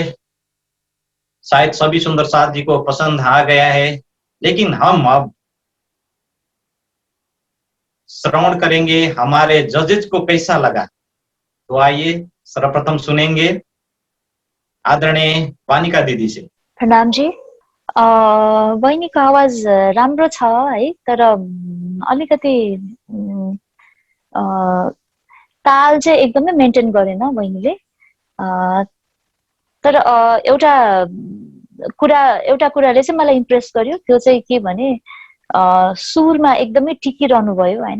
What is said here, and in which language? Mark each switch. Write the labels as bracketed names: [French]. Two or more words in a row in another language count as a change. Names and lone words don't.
[Hindi] शायद सभी सुंदर साथ जी को पसंद आ गया है। लेकिन हम अब श्रवण करेंगे हमारे जजेस को कैसा लगा। तो आइए सर्वप्रथम सुनेंगे आदरणीय वानिका दीदी से। प्रणाम जी। [Nepali] बहिनीको आवाज राम्रो छ है, तर अलिकति ताल चाहिँ एकदमै मेन्टेन गरेन बहिनीले। तर एउटा कुराले चाहिँ मलाई इम्प्रेस गर्यो, त्यो चाहिँ के भने सुरमा एकदमै टिकिरहनु भयो हैन।